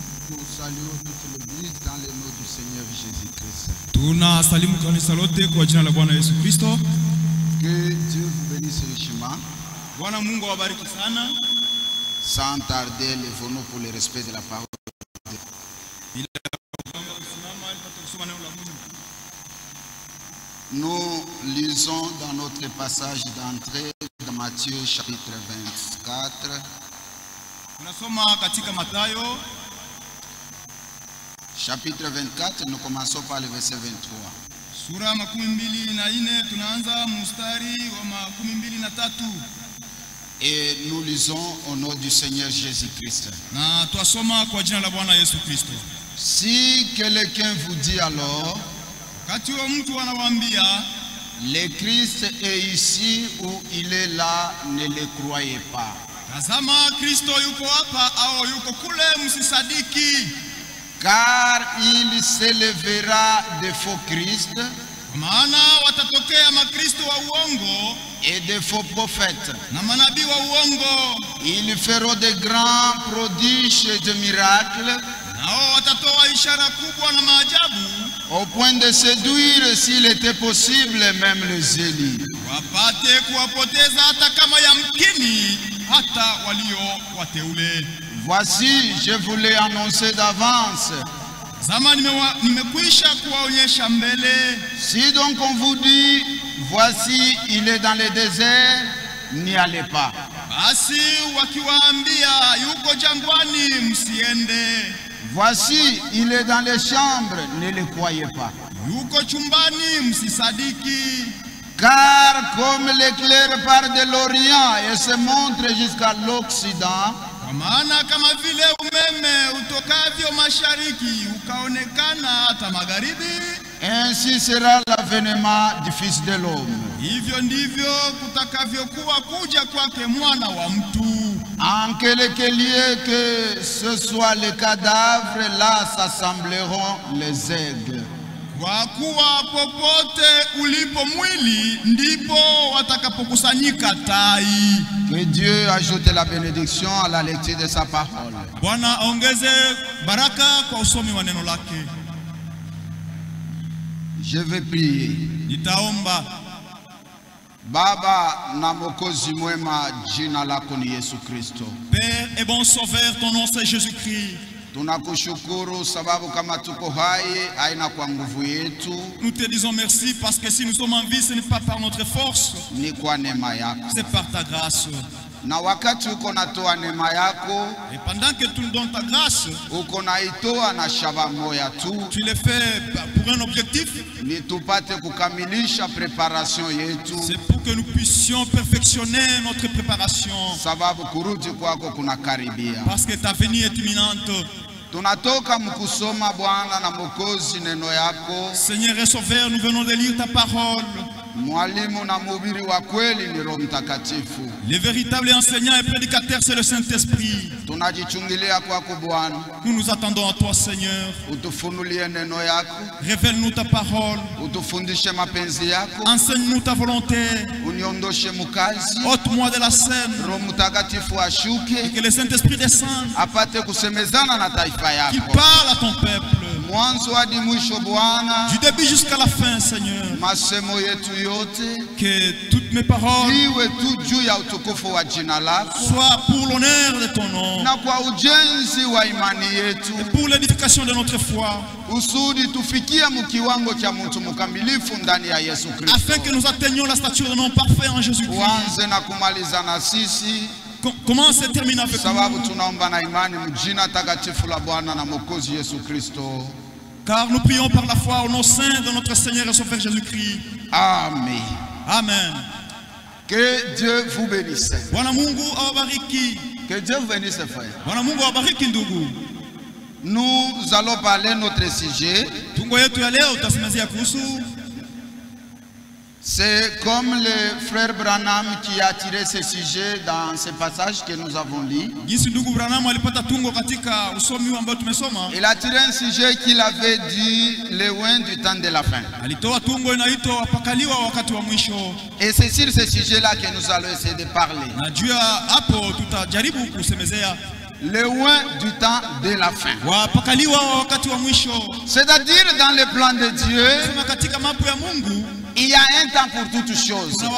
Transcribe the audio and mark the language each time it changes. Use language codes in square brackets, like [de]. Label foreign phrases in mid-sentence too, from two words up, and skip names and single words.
[fr] Nous saluons toute l'église dans le nom du Seigneur Jésus-Christ. [sw] Tunasalimu kanisa lote kwa jina la Bwana Yesu Kristo. [fr] Que Dieu vous bénisse richement. [sw] Bwana Mungu awabariki sana. [fr] Sans tarder, lèvons-nous pour le respect de la parole. Nous lisons dans notre passage d'entrée de Matthieu chapitre 24. [sw] Tunasoma katika Mathayo [fr] Chapitre 24, nous commençons par le verset 23. [sw] sura 24 tunaanza mstari wa 23. [fr] Et nous lisons au nom du Seigneur Jésus-Christ. [sw] Na tuasoma kwa jina la Bwana Yesu Kristo. [fr] Si quelqu'un vous dit alors, [sw] Kati wa mtu anawaambia [fr] le Christ est ici ou il est là, ne le croyez pas. [sw] tazama Kristo yuko hapa au yuko kule, msisadiki. [fr] Car il s'élèvera de faux Christ [sw] Maana watatokea makristo wa uongo [fr] et de faux prophètes. [sw] na manabii wa uongo. [fr] Ils feront de grands prodiges et de miracles [sw] Nao watatoa ishara kubwa na maajabu, [fr] au point de séduire, s'il était possible, même les élus. [sw] wapate kuwapoteza hata kama yamkini hata walio wateule. [fr] Voici, je vous l'ai annoncé d'avance. [sw] Zama nimekwisha kuwaonyesha mbele. [fr] Si donc on vous dit, voici, il est dans le désert, n'y allez pas. [sw] Basi wakiwaambia yuko jangwani, msiende. [fr] Voici, il est dans les chambres, ne le croyez pas. [sw] Yuko chumbani, msisadiki. [fr] Car comme l'éclair part de l'Orient et se montre jusqu'à l'Occident, [sw] Kwa maana kama vile umeme utokavyo mashariki ukaonekana hata magharibi, [fr] ainsi sera l'avènement du Fils de l'homme. [sw] hivyo ndivyo kutakavyokuwa kuja kwake mwana wa mtu. [fr] En quelque lieu que ce soit les cadavres, là s'assembleront les aigles. [sw] Kwa kuwa popote ulipo mwili ndipo watakapokusanyika tai. [fr] Que Dieu ajoute la bénédiction à la lecture de sa parole. [sw] Bwana aongeze baraka kwa usomi wa neno lake. [fr] Je vais prier. [sw] Nitaomba. Baba na Mwokozi mwema, jina lako ni Yesu Kristo. [fr] Père et bon sauveur, ton nom c'est Jésus-Christ. [sw] Tunakushukuru sababu kama tuko hai haina kwa nguvu yetu, [fr] Nous te disons merci parce que si nous sommes en vie, ce n'est pas par notre force, [sw] ni kwa neema yako. [fr] c'est par ta grâce. [sw] Na wakati uko natoa neema yako, [fr] Et pendant que tu nous donnes ta grâce, [sw] uko naitoa na shaba moya tu, [fr] tu le fais pour un objectif, [sw] ni tupate kukamilisha preparation yetu, [fr] c'est pour que nous puissions perfectionner notre préparation. [sw] sababu kurudi kwako kunakaribia. [fr] Parce que ta venue est imminente. [sw] Tunatoka mkusoma Bwana na Mwokozi neno yako. [fr] Seigneur et Sauveur, nous venons de lire ta parole. [sw] Mwalimu na mhubiri wa kweli ni Roho Mtakatifu. [fr] Le véritable enseignant et prédicateur, c'est le Saint-Esprit. [sw] Tunajichungilia kwako Bwana, [fr] Nous nous attendons à toi, Seigneur. [sw] utufunulie neno yako, [fr] Révèle-nous ta parole. [sw] utufundishe mapenzi yako, [fr] Enseigne-nous ta volonté. [sw] uniondoshe mukazi. [fr] Ôte-moi de la scène. [sw] Roho Mtakatifu [fr] Et [sw] ashuke [fr] que le Saint-Esprit descende. [sw] apate kusemezana na taifa [fr] Qui [sw] yako, [fr] parle à ton peuple. [sw] mwanzo hadi mwisho. Bwana, [fr] Du début jusqu'à la fin, Seigneur. [sw] masemo yetu yote [fr] Que toutes mes paroles [sw] iwe tu juu ya utukufu wa jina lako [fr] soient pour l'honneur de ton nom. [sw] na kwa ujenzi wa imani yetu, [fr] Et pour l'édification de notre foi. [sw] usudi tufikie mkiwango cha mtu mkamilifu ndani ya Yesu Kristo. [fr] Afin que nous atteignions la stature de nom parfait en Jésus-Christ. [sw] Uanze na kumaliza na sisi, [fr] Commence et termine avec [sw] sababu [fr] nous. [sw] tunaomba na imani mjina takatifu la Bwana na Mwokozi Yesu Kristo. [fr] Car nous prions par la foi au nom saint de notre Seigneur et Sauveur Jésus-Christ. Amen. Amen. Que Dieu vous bénisse. [sw] Bwana Mungu awabariki. [fr] Que Dieu vous bénisse, frère. [sw] Bwana Mungu awabariki ndugu. [fr] Nous allons parler notre sujet. [sw] Tungo yetu ya leo tutasemezea kuhusu. [fr] C'est comme le frère Branham qui a tiré ce sujet dans ce passage que nous avons lu. [sw] Jinsi ndugu Branham alipata tungo katika usomi ambao tumesoma. [fr] Il a tiré un sujet qu'il avait dit loin du temps de la fin. [sw] Alitoa tungo inaitwa wapakaliwa wakati wa mwisho. [fr] Et c'est sur ce sujet-là que nous allons essayer de parler. [sw] Na juu ya hapo tutajaribu kusemezea. [fr] le loin du temps de la fin. C'est-à-dire dans le plan de Dieu, il y a un temps pour toutes choses.